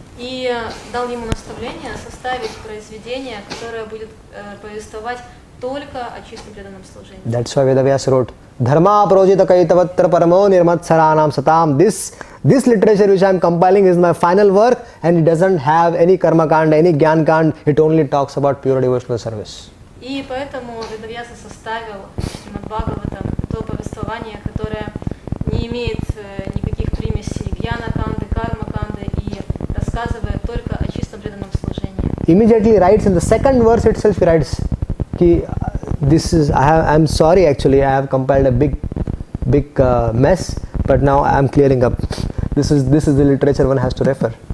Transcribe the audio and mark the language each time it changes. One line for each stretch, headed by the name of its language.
Russian: И дал ему наставление составить произведение, которое будет повествовать только о чистом преданном служении.
English: That's why Vedavyas wrote,
Sanskrit: Dharma projita kaitavatra paramo nirmatsaranam satam.
English: This literature which I am compiling is my final work and it doesn't have any karma kand, any gyan kand. It only talks about pure devotional service.
Russian: И поэтому Ведавьяса составил Шримад Бхагаватам, то повествование, которое не имеет никаких примесей гьяна-канды, карма-канды и рассказывает только о чистом преданном служении.
English: Immediately writes in the second verse itself, he writes, "Ki this is I'm sorry actually, I have compiled a big mess, but now I am clearing up. This is the literature one has to refer."